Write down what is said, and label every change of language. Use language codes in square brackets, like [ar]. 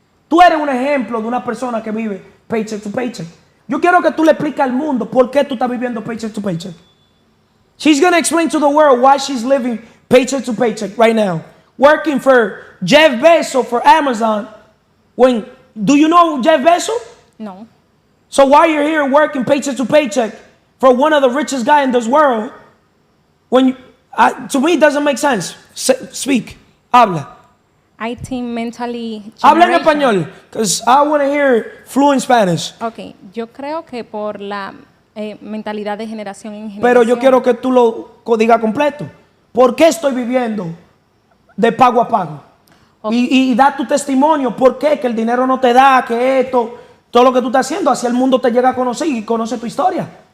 [es] Tú eres un ejemplo de una persona que vive [en] paycheck to paycheck. [es] Yo quiero que tú le expliques al mundo por qué tú estás viviendo paycheck to paycheck. [en] She's going to explain to the world why she's living paycheck to paycheck right now. Working for Jeff Bezos for Amazon. Do you know Jeff Bezos? No. So why you're here working paycheck to paycheck for one of the richest guys in this world, to me it doesn't make sense. Speak. [es] Habla. [en] I think mentally. [es] Habla en [en] generation- español, because I want to hear fluent Spanish. [es] Ok, yo creo que por la mentalidad de generación en generación. Pero yo quiero que tú lo digas completo. ¿Por qué estoy viviendo de pago a pago? Ok. Y da tu testimonio. ¿Por qué? Que el dinero no te da, que esto, todo lo que tú estás haciendo, hacia el mundo te llega a conocer y conoce tu historia.